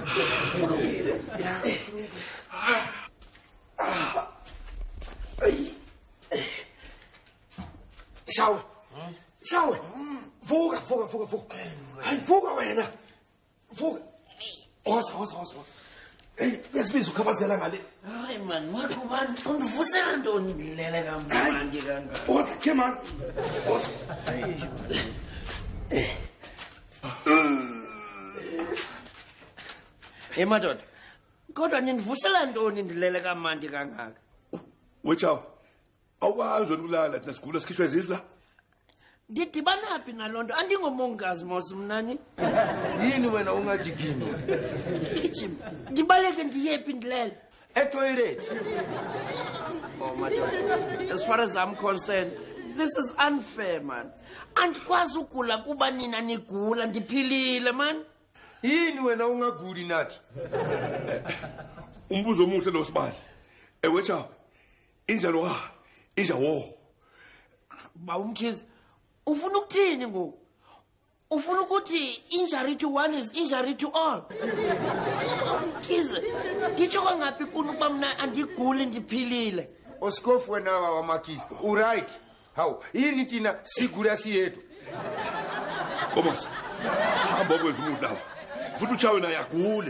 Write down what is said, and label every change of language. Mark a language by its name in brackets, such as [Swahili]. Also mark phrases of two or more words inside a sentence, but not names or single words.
[Xhosa] Shawe. Shawe. Vuka. Hayi vuka wena. Vuka. Hosa. Hey, yasibiza ukhabazela ngale. Hayi man, manje man, undivusela ntoni ndilele kamnandi kangaka? Hosa, [English] come on. [Xhosa] Hosa. Madoda. Kodwa nindivusela ntoni ndilele kamnandi kangaka? Wechawa. Awukwazi ukulala thina sigula sikhishwe izizwe la. Ndidibana phi nalonto? Andingomongikazi mos mnani. Yini wena ungajikini? Kitchen. Ndibaleke ndiyephi ndilele? Etoilet. Oh madoda. [English] As far as I'm concerned, this is unfair man. [Xhosa] Andikwazi ukugula kuba nina nigula ndiphilile man. Yini wena ungaguli nathi? Umbuzo omuhle lo Sibali. Wechawa. Injalo ha. Injawo. Bawumkhizi. Ufuna ukuthini ngoku? Ufuna ukuthi [English] injury to one is injury to all. [Xhosa] Khize, ngitsho kwangaphi kuno kuba mina andiguli ndiphilile. Osikofu wena wamakisi. Uright. Hawu, yini thina sigula siyethu? Komose. Hamba ukwenza umuntu lawa. Futhi uchawe naye agule.